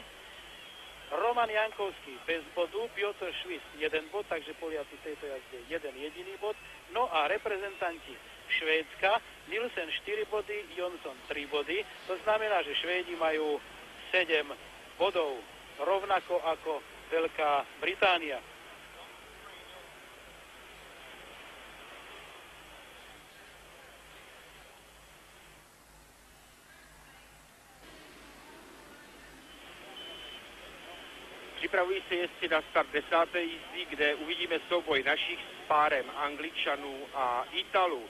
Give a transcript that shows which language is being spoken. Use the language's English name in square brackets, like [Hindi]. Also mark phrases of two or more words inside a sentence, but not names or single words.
[Slovak] Roman Jankovský bez bodu, Piotr Švis 1 bod, takže Poliaci v tejto jazde jeden jediný bod. No a reprezentanti Švédska, Nielsen 4 body, Jonsson 3 body. To znamená, že Švédi majú 7 bodov, rovnako ako Veľká Británia. [Czech] Připravují se jezdci na start 10. jízdy, kde uvidíme souboj našich s párem Angličanů a Italů.